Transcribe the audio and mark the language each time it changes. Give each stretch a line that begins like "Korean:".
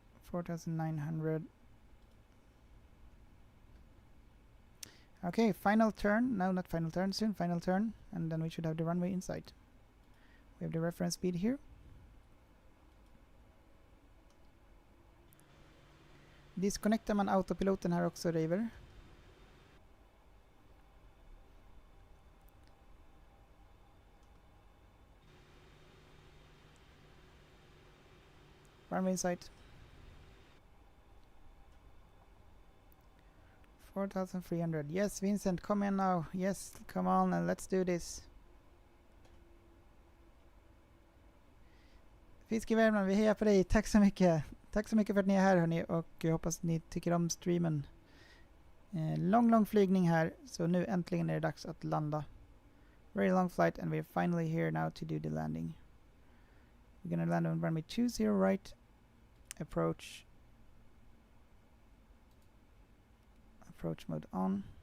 English: 4,900. Okay, final turn. No, not final turn. Soon final turn. And then we should have the runway in sight. We have the reference speed here.
Swedish: Disconnectar man autopiloten här också, River?
English: Runway in sight. 4,300. Yes, Vincent, come in now. Yes, come on and let's do this.
Swedish: Fisk i Värmland, vi hejar på dig. Tack så mycket. Tack så mycket för att ni är här, hörni, och jag hoppas att ni tycker om streamen. Lång flygning här, så nu äntligen är det dags att landa.
English: Very long flight and we're finally here now to do the landing. We're gonna land on runway 20 right. Approach mode on.